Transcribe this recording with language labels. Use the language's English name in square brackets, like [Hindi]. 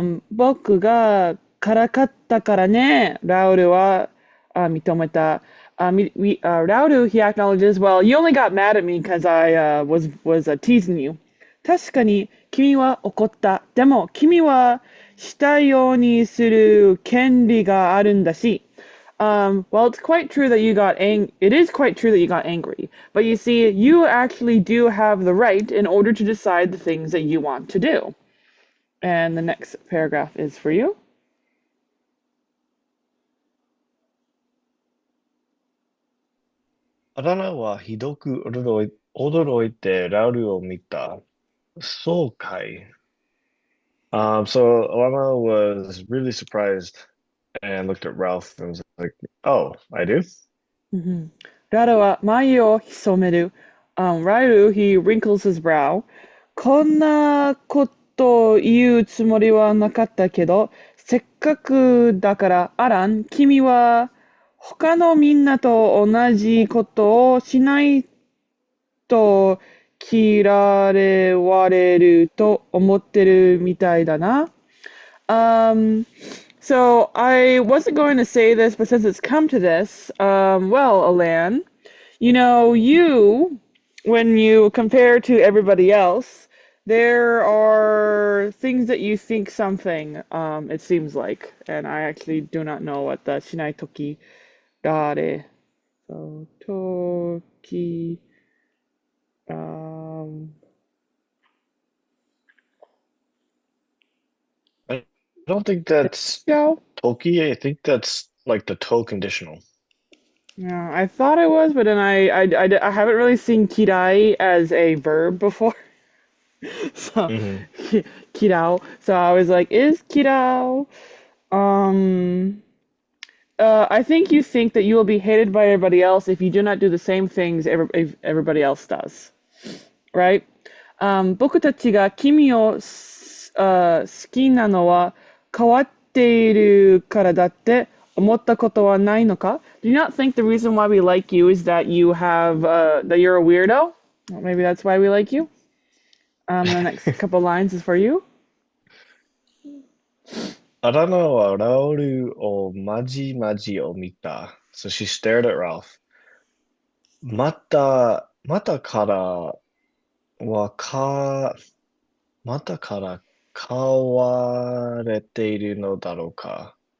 [Japanese] 僕がからかったからね。ラウルは認めた。 [English] ラウル he acknowledges, well, you only got mad at me because I was teasing you. [Japanese] 確かに君は怒った。でも君はしたようにする権利があるんだし。 [English] Well, it's quite true that you got it is quite true that you got angry. But you see, you actually do have the right in order to decide the things that you want to do. And the next paragraph is for you. [Japanese] アラナはひどく驚いてラウルを見た。そうかい。 [English] So Alanna was really surprised and looked at Ralph and was like, "Oh, I do?" [Japanese] ララは眉を潜める。 [English] Rairu, he wrinkles his brow. [Japanese] こんなこと言うつもりはなかったけど、せっかくだから、アラン、君は他のみんなと同じことをしないと嫌われると思ってるみたいだな。 [English] Um, so I wasn't going to say this, but since it's come to this, well, Alan, when you compare to everybody else, there are things that you think something, it seems like, and I actually do not know what the [Japanese] shinai toki dare. [English] So, toki, um, I don't think that's yeah. [Japanese] Toki. [English] I think that's like the toe conditional. Yeah, I thought I was, but then I haven't really seen kirai as a verb before. So, Hmm kirao. So I was like, is kirao? Um, I think that you will be hated by everybody else if you do not do the same things everybody else does, right? [Japanese] 僕たちが君を好きなのは変わっているからだって思ったことはないのか? [English] Do you not think the reason why we like you is that that you're a weirdo? Well, maybe that's why we like you. The next couple lines is for you. [Japanese] アラナはラウルをまじまじを見た。 [English] So she stared at Ralph. [Japanese] またはか、またから買われているのだろうか。